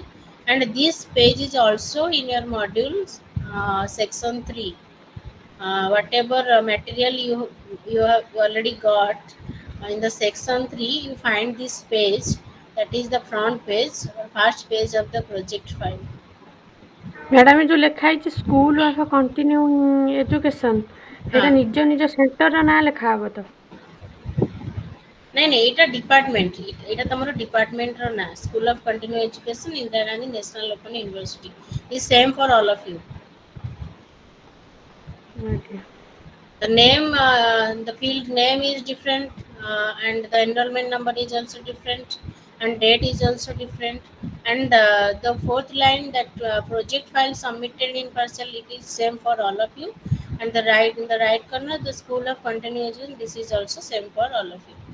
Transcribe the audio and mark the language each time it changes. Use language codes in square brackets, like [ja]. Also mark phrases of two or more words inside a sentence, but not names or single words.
[en] And this page is also in your modules, section 3. Whatever material you have already got in the section 3, you find this page, that is the front page or first page of the project file. [or] ମ୍ୟାଡାମ ଯୋଉ ଲେଖା ହେଇଛି ସ୍କୁଲ ଅଫ କଣ୍ଟିନ୍ୟୁଇଂ ଏଜୁକେସନ, ହଁ ସେଇଟା ନିଜ ନିଜ ସେଣ୍ଟରର ନାଁ ଲେଖା ହବ ତ? ନାଇଁ ନାଇଁ, ଏଇଟା ଡିପାର୍ଟମେଣ୍ଟ, ଏଇଟା ତମର ଡିପାର୍ଟମେଣ୍ଟର ନାଁ, ସ୍କୁଲ ଅଫ୍ କଣ୍ଟିନ୍ୟୁ ଏଜୁକେସନ ଇନ୍ଦିରା ଗାନ୍ଧୀ ନ୍ୟାସନାଲ ଓପନ ୟୁନିଭର୍ସିଟି [en] is same for all of you. [or] ଆଜ୍ଞା. [en] The name, the field name is different, and the enrollment number is also different, and date is also different. And the fourth line, that project file submitted in parcel, it is same for all of you. And the right in the right corner, the school of continuation, this is also same for all of you.